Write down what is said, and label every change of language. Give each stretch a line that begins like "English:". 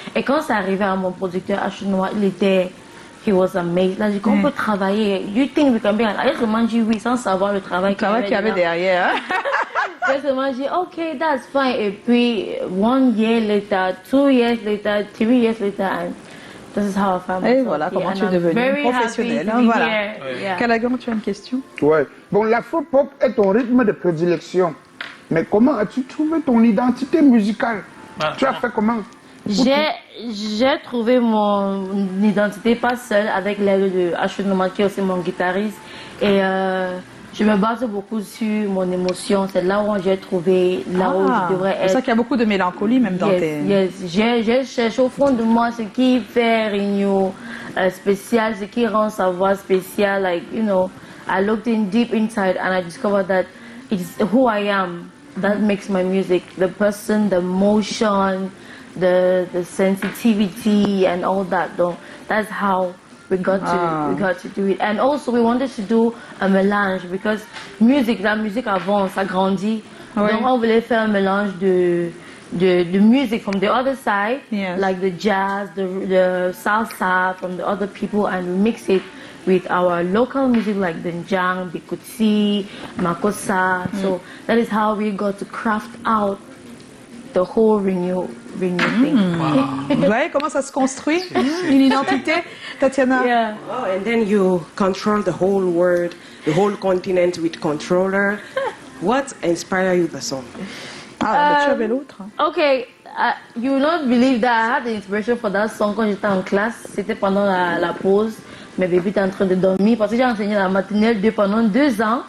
French: Et quand c'est arrivé à mon producteur Ashunoma,
English: he was amazing.
French: Là, j'ai dit qu'on peut travailler.
English: You think we can be... I just remind you,
French: oui, sans savoir le travail qu'il y avait derrière. Après seulement, j'ai dit, OK,
English: that's fine.
French: Et puis,
English: 1 year later, 2 years later, 3 years later, and this is how I found myself.
French: Et voilà comment tu es devenue professionnelle. Hein, voilà. Callaghan, tu as une question? Ouais. Bon, l'afro-pop est ton rythme de prédilection. Mais comment as-tu trouvé ton identité musicale? Tu as fait comment? J'ai trouvé mon identité pas seule avec l'aide de Ashunoma qui est aussi mon guitariste. Et je me base beaucoup sur mon émotion. C'est là où j'ai trouvé, là où je devrais être. C'est ça qu'il y a beaucoup de mélancolie même dans tes... J'ai cherché au fond de moi ce qui fait Rigno spécial, ce qui rend sa voix spéciale.
English: Like, you know, I looked in deep inside and I discovered that it's who I am that makes my music. The person, the emotion, the sensitivity and all that. So that's how we got to do it. And also we wanted to do a mélange because
French: la musique avant, ça grandit. Oui. Donc on voulait faire un mélange de
English: music from the other side, like the jazz, the salsa from the other people, and we mix it with our local music like the Njang, Bikutsi, Makossa. So that is how we got to craft out the whole Rigno thing. Wow.
French: Vous voyez comment ça se construit, une identité, Tatiana?
English: Yeah. Oh, and then you control the whole world, the whole continent with controller. What inspired you the song?
French: Ah, tu avais l'autre.
English: Okay, you will not believe that I had the inspiration for that song
French: quand j'étais en classe. C'était pendant la pause. Mes bébés étaient en train de dormir parce que j'ai enseigné la maternelle pendant 2 ans.